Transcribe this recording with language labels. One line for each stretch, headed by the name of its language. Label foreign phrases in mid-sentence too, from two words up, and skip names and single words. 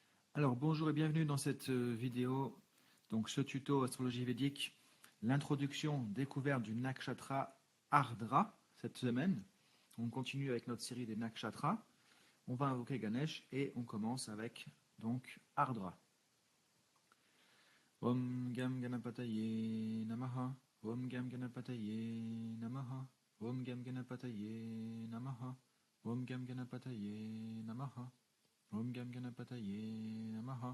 French: Alors bonjour et bienvenue dans cette vidéo, donc ce tuto astrologie védique, l'introduction découverte du nakshatra Ardra cette semaine. On continue avec notre série des nakshatras. On va invoquer Ganesh et on commence avec donc Ardra.
Sanskrit: Om Gam Ganapataye Namaha. Om Gam Ganapataye Namaha. Om Gam Ganapataye Namaha. Om Gam Ganapataye Namaha. Om Gam Ganapataye Namaha.